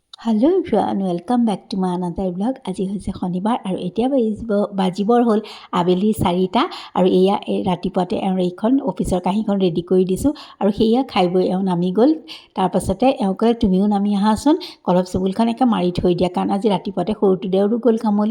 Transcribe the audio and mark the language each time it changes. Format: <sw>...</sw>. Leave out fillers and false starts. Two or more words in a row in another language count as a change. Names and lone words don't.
<en>hello everyone welcome back to my another blog.</en> <as>আজি হৈছে শনিবাৰ আৰু এতিয়া বাজিবৰ হ'ল আবেলি 4টা আৰু এয়া ৰাতিপুৱাতে এইখন অফিচৰ কাহিখন ৰেডি কৰি দিছোঁ আৰু সেয়া খাই বৈ নামি গ'ল। তাৰপাছতে ক'লে তুমিও নামি আহাচোন, কলপ চুবুলখন একে মাৰি থৈ দিয়া, কাৰণ আজি ৰাতিপুৱাতে সৰুটো দেওৰো গ'ল কামলৈ।</as>